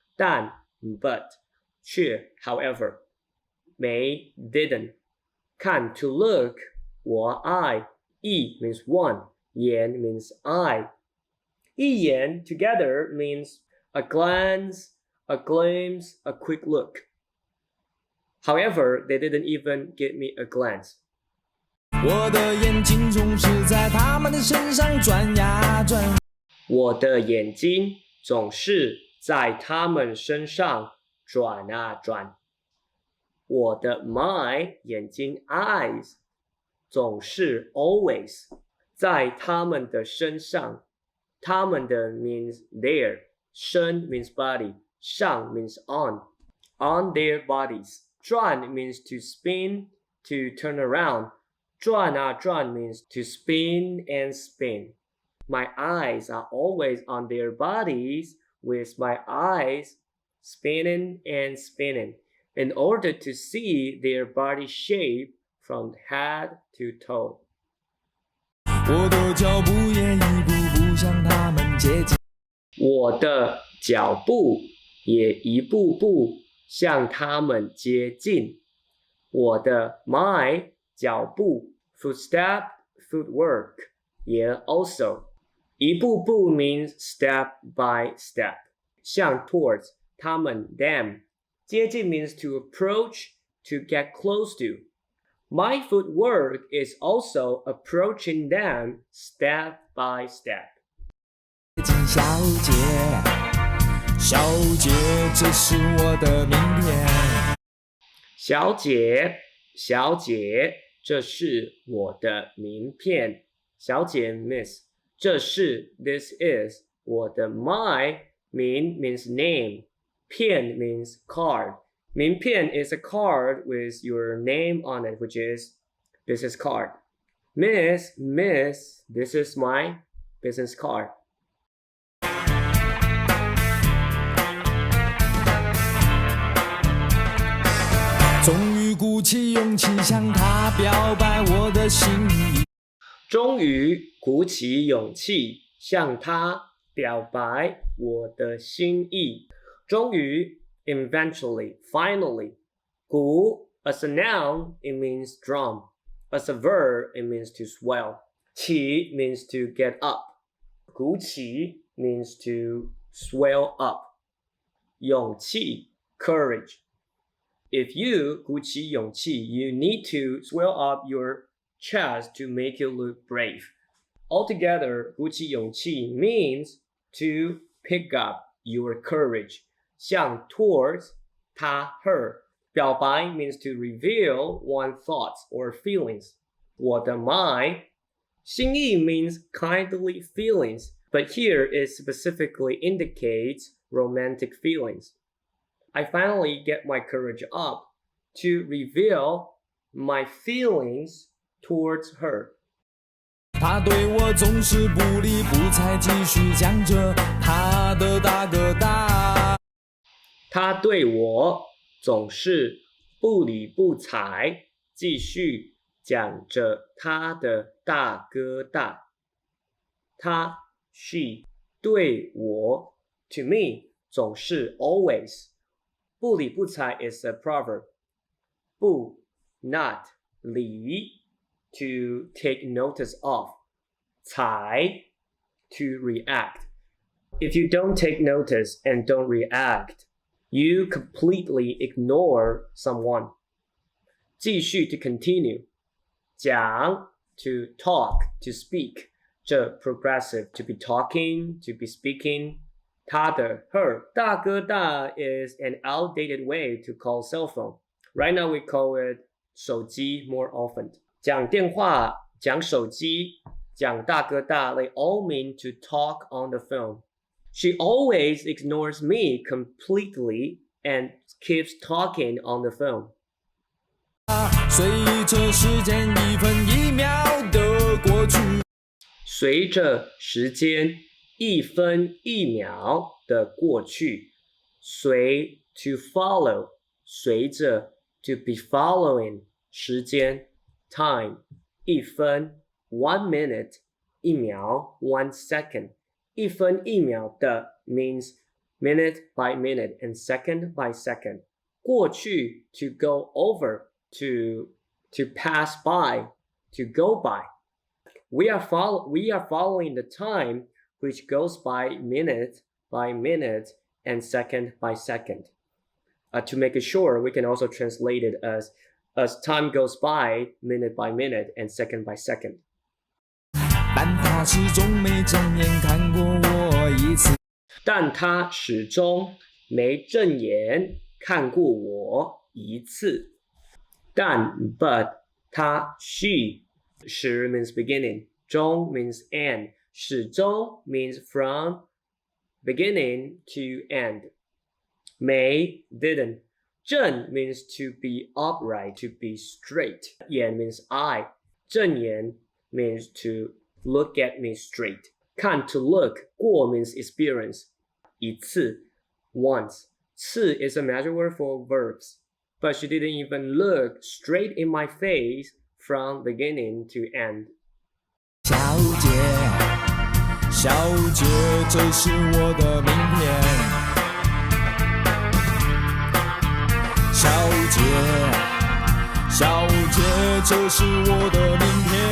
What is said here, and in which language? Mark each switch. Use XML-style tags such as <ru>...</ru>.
<en>但 but 却 however 没 didn't 看 to look 我 I 一 means one 眼 means eye 一眼 together means a glance, a glimpse, a quick look. However, they didn't even give me a glance.</en> <zh>我的眼睛总是在他们的身上转呀转。我的眼睛总是在他们身上转啊转。我的 my 眼睛 eyes 总是 always 在他们的身上。</zh> <en>他们的 means their. 身 means body. 上 means on their bodies. 转 means to spin, to turn around. 转啊转 means to spin and spin. My eyes are always on their bodies with my eyes spinning and spinning in order to see their body shape from head to toe.</en> <zh>我的脚步也一步步向他们接近。我的脚步也一步步向他们接近。</zh> <en>我的 my 脚步 footstep, footwork 也 also 一步步 means step by step 向 towards 他们 them 接近 means to approach, to get close to. My footwork is also approaching them step by step.</en> <zh>小姐，小姐，这是我的名片。小姐，小姐，这是我的名片。</zh> <en>小姐 miss 这是 this is 我的 my 名 means name 片 means card 名片 is a card with your name on it, which is business card. Miss, this is my business card.</en> <zh>终于鼓起勇气向他表白我的心意。终于鼓起勇气向他表白我的心意。</zh> <en>终于 eventually, finally. 鼓 as a noun, it means drum. As a verb, it means to swell. 起 means to get up. 鼓起 means to swell up. 勇气 courage. If you 鼓起勇气, you need to swell up your chest to make you look brave. Altogether, 鼓起勇气 means to pick up your courage. 向 towards 他 her. 表白 means to reveal one's thoughts or feelings. 我的 my. 心意 means kindly feelings, but here it specifically indicates romantic feelings. I finally get my courage up to reveal my feelings towards her.</en> <zh>他对我总是不理不睬，继续讲着他的大哥大。他对我总是不理不睬，继续讲着他的大哥大。</zh> <en>他 she 对我 to me 总是 always。不理不睬 is a proverb. 不 not 理 to take notice of. 睬 to react. If you don't take notice and don't react, you completely ignore someone. 继续 to continue. 讲 to talk, to speak. 这 progressive to be talking, to be speaking. 他的 her 大哥大 is an outdated way to call cell phone. Right now we call it 手机 more often. 讲电话讲手机讲大哥大 they all mean to talk on the phone. She always ignores me completely and keeps talking on the phone.</en> <zh>随着时间一分一秒的过去，随着时间一分一秒的过去，随 to follow 随着 to be following 时间 time 一分 1 minute</zh> <en>一秒 1 second 一分一秒的 means minute by minute and second by second 过去 to go over to pass by to go by we are following the time which goes by minute and second by second. To make it sure, we can also translate it as time goes by minute by minute and second by second.</en> <zh>但他始终没正眼看过我一次。但他始终没正眼看过我一次。</zh> <en>但 but 他 she 始 means beginning, 终 means end. 始终 means from beginning to end. 没 didn't. 正 means to be upright, to be straight. 眼 means eye. 正眼 means to look at me straight. 看 to look. 过 means experience. 一次 once. 次 is a magic word for verbs. But she didn't even look straight in my face from beginning to end.</en> <zh>小姐，小姐，这是我的名片。小姐，小姐，这是我的名片。</zh>